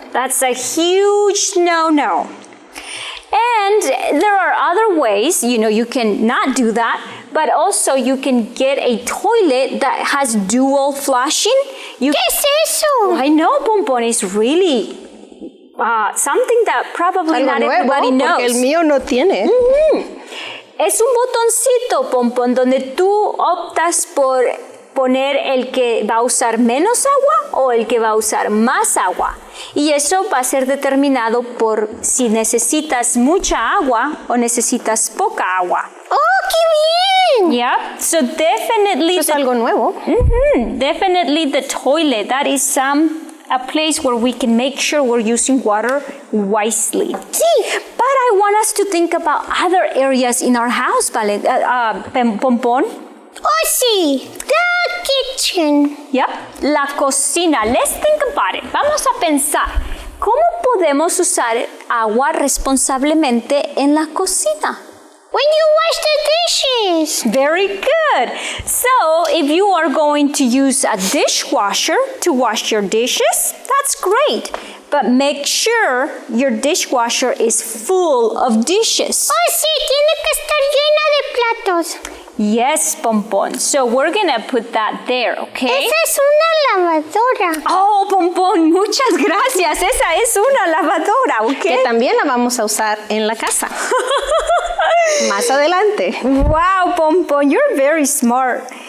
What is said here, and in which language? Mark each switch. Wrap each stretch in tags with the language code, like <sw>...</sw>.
<en>That's a huge no-no. And there are other ways, you can not do that, But also you can get a toilet that has dual flushing.</en> <es>¿Qué es eso?</es> <en>I know, Pompon, is really something that probably</en> <es>Algo</es> <en>not</en> <es>nuevo,</es> <en>everybody knows.</en> <es>porque el mío no tiene. Es un botoncito, Pompon, donde tú optas por poner el que va a usar menos agua o el que va a usar más agua. Y eso va a ser determinado por si necesitas mucha agua o necesitas poca agua. ¡Oh, qué bien!</es> <en>Yeah, so definitely</en> <es>Eso es algo nuevo.</es> <en>definitely the toilet. That is a place where we can make sure we're using water wisely.</en> <es>Sí.</es> <en>But I want us to think about other areas in our house, Pompon. Oh, sí. The kitchen. Yep, la cocina. Let's think about it.</en> <es>Vamos a pensar, ¿cómo podemos usar agua responsablemente en la cocina?</es> <en>When you wash the dishes. Very good. So, if you are going to use a dishwasher to wash your dishes, that's great. But make sure your dishwasher is full of dishes.</en> <es>Oh, sí, tiene que estar llena de platos.</es> <en>Yes, Pompon. So we're gonna put that there, okay?</en> <es>Esa es una lavadora. Oh, Pompon, muchas gracias. Esa es una lavadora, ¿ok? Que también la vamos a usar en la casa. Más adelante.</es> <en>Wow, Pompon, you're very smart.</en>